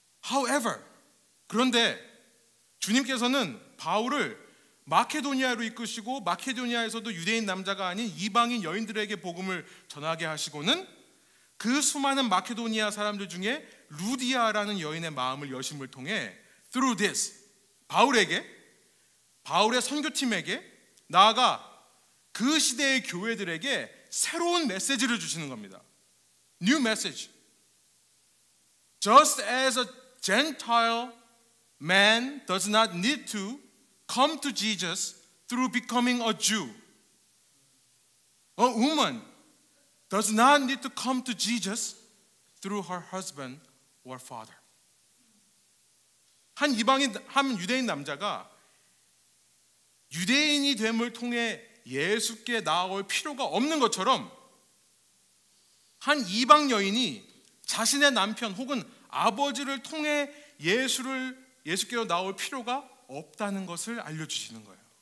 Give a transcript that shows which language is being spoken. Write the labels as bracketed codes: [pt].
[en] However, [ko] 그런데 주님께서는 바울을 마케도니아로 이끄시고 마케도니아에서도 유대인 남자가 아닌 이방인 여인들에게 복음을 전하게 하시고는 그 수많은 마케도니아 사람들 중에 루디아라는 여인의 마음을 여심을 통해 [en] through this, [ko] 바울의 선교팀에게, 나아가 그 시대의 교회들에게 새로운 메시지를 주시는 겁니다. [en] New message. Just as a Gentile man does not need to come to Jesus through becoming a Jew, a woman does not need to come to Jesus through her husband or father. [ko] 한 유대인 남자가 유대인이 됨을 통해 예수께 나아올 필요가 없는 것처럼 한 이방 여인이 자신의 남편 혹은 아버지를 통해 예수께로 나올 필요가 없다는 것을 알려주시는 거예요.